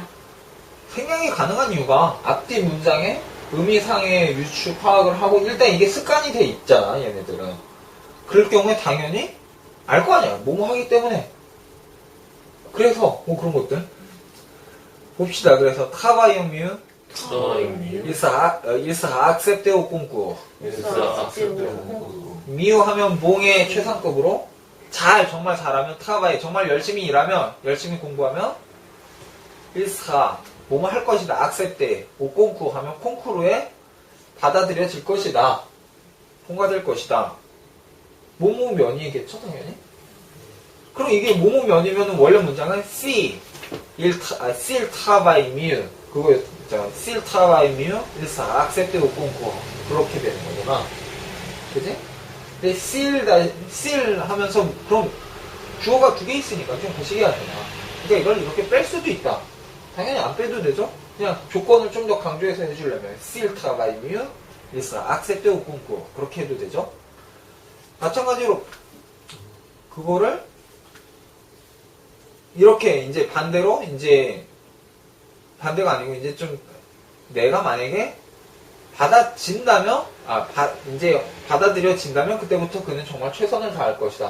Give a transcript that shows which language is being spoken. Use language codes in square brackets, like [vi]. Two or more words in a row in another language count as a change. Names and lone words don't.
[ko] 생략이 가능한 이유가 앞뒤 문장의 의미상의 유추 파악을 하고 일단 이게 습관이 돼 있잖아 얘네들은. 그럴 경우에 당연히 알 거 아니야. 뭐뭐 하기 때문에. 그래서 뭐 그런 것들 봅시다. 그래서 타바이음뮤 [fr] Il sera accepté au concours. [ko] 미우 하면 몽의 최상급으로 정말 잘하면 travail 정말 열심히 일하면 열심히 공부하면 [fr] il sera [ko] 뭐뭐 할 것이다. [fr] accepté au concours [ko] 하면 콩쿠르에 받아들여질 것이다. 통과될 것이다. 뭐뭐면이겠죠 당연히. 그럼 이게 뭐뭐면이면 원래 문장은 [fr] s'il travaille mieux [ko] 그거였잖아. [fr] s'il travaille mieux il sera accepté au concours [ko] 그렇게 되는 거구나. 그지? 근데 s'il 하면서 그럼 주어가 두 개 있으니까 좀 거시기 하잖아. 그러니까 이걸 이렇게 뺄 수도 있다. 당연히 안 빼도 되죠? 그냥 조건을 좀 더 강조해서 해주려면 [fr] s'il travaille mieux il sera accepté au concours [ko] 그렇게 해도 되죠? 마찬가지로 그거를 이렇게 이제 반대로 이제 반대가 아니고 이제 좀 내가 만약에 받아진다면 이제 받아들여진다면 그때부터 그는 정말 최선을 다할 것이다.